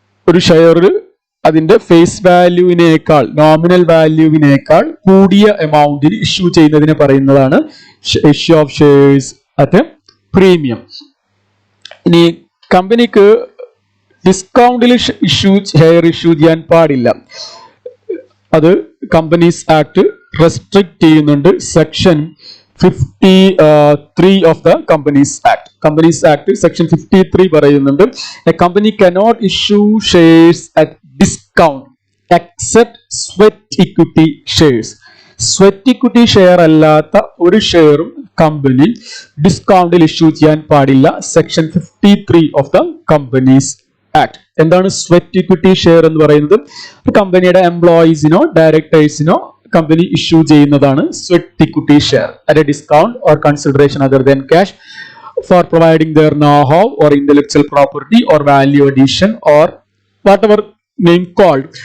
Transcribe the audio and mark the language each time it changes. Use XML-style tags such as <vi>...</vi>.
<ml>ഒരു ഷെയർ അതിന്റെ face വാല്യൂവിനേക്കാൾ, nominal വാല്യൂവിനേക്കാൾ കൂടിയ എമൗണ്ടിൽ ഇഷ്യൂ ചെയ്യുന്നതിനെ പറയുന്നതാണ് issue of shares at premium. ഇനി കമ്പനിക്ക് ഡിസ്കൗണ്ടിൽ ഷെയർ ഇഷ്യൂ ചെയ്യാൻ പാടില്ല. അത് കമ്പനീസ് ആക്ട് റെസ്ട്രിക്ട് ചെയ്യുന്നുണ്ട്.</ml> <en>Section 53 of the Companies Act. Companies Act section 53</en> <ml>പറയുന്നുണ്ട്,</ml> <en>A company cannot issue shares at discount except swept sweat equity shares.</en> <ml>Sweat equity share അല്ലാത്ത ഒരു ഷെയറും കമ്പനി ഡിസ്കൗണ്ടിൽ ഇഷ്യൂ ചെയ്യാൻ പാടില്ല.</ml> <en>Section 53 of the Companies Act.</en> <ml>എന്താണ് sweat equity share എന്ന് പറയുന്നത്? കമ്പനിയുടെ എംപ്ലോയീസിനോ ഡയറക്ടേഴ്സിനോ കമ്പനി ഇഷ്യൂ ചെയ്യുന്നതാണ്</ml> <en>Sweat equity share at a discount or consideration other than cash for providing their know-how or intellectual property or value addition or whatever name called.</en>